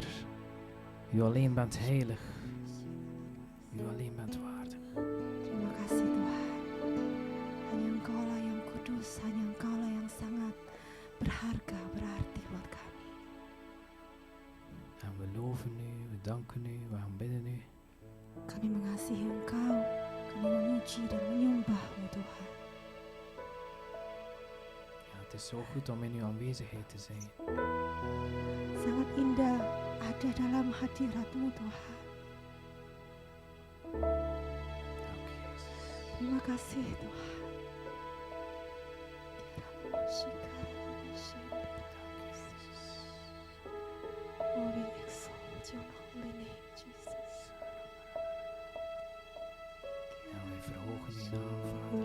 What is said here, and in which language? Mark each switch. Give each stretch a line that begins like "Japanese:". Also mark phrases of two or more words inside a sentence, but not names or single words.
Dutch: U alleen bent heilig. U alleen bent waardig.
Indonesian: Terima kasih Tuhan. Hanya Engkaulah yang kudus, hanya Engkaulah yang sangat berharga, berarti buat kami.
Dutch: En we loven u, we danken u, we aanbidden u.
Indonesian: Kami mengasihi Engkau, kami memuji dan menyembah-Mu Tuhan.
Dutch: Ja, het is zo goed om in uw aanwezigheid te zijn.
Indonesian: Sangat indah ada dalam hadirat-Mu Tuhan.
Dutch: Dank u Jezus.
Indonesian: Terima kasih Tuhan.
English: Oh, we exalt your holy name, Jesus.
Dutch: Ja, wij verhogen uw naam, Vader.